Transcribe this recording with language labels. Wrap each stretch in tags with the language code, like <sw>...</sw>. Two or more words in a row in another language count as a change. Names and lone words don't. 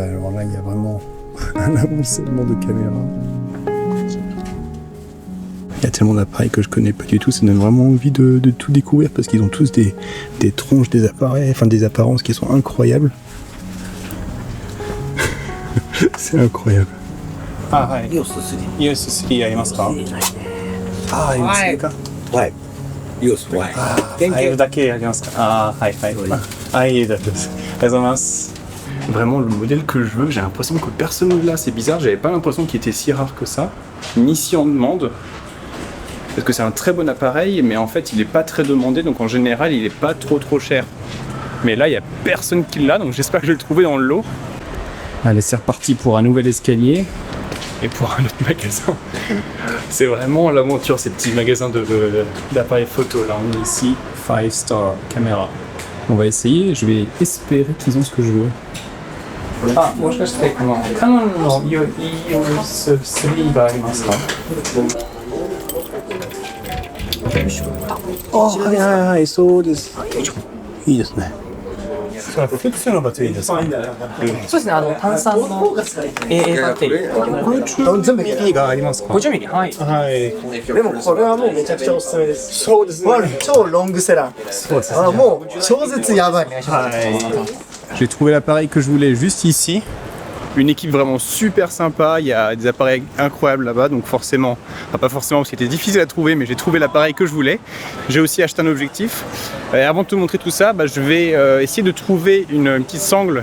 <fr>Alors là, il y a vraiment un amoncellement de caméras. Il y a tellement d'appareils que je connais pas du tout. Ça donne vraiment envie de tout découvrir parce qu'ils ont tous des tronches, des appareils, enfin des apparences qui sont incroyables. C'est incroyable. Ah, ouais.</fr> <ja>EOS3 ありますか？あ、いますか？はい。EOS はい。あ、だけありますか？あ、はい。あ、いいです。ありがとうございます。</ja> <fr>Vraiment le modèle que je veux, j'ai l'impression que personne ne l'a, c'est bizarre, j'avais pas l'impression qu'il était si rare que ça, ni si en demande. Parce que c'est un très bon appareil, mais en fait il est pas très demandé, donc en général il est pas trop cher. Mais là il y a personne qui l'a, donc j'espère que je vais le trouver dans le lot. Allez, c'est reparti pour un nouvel escalier. Et pour un autre magasin. C'est vraiment l'aventure, ces petits magasins d'appareils photo. Là, on est ici, 5 Star Camera. On va essayer, je vais espérer qu'ils ont ce que je veux. Ah, moi je reste comment Canon</fr> <ja>の EOS3 がありますか？あ、はい、そうです。いいですね。それは普通のバッテリーですか？そうですね、単酸の AA バッテリー。全部 PP がありますか 50ミリ、はい。はい。でもこれはもうめちゃくちゃおすすめです。そうですね。超ロングセラー。そうですね。もう超絶やばい。</ja> <fr>J'ai trouvé l'appareil que je voulais juste ici. Une équipe vraiment super sympa, il y a des appareils incroyables là-bas, donc forcément, enfin pas forcément parce que c'était difficile à trouver, mais j'ai trouvé l'appareil que je voulais. J'ai aussi acheté un objectif. Et avant de te montrer tout ça, je vais essayer de trouver une petite sangle.</fr>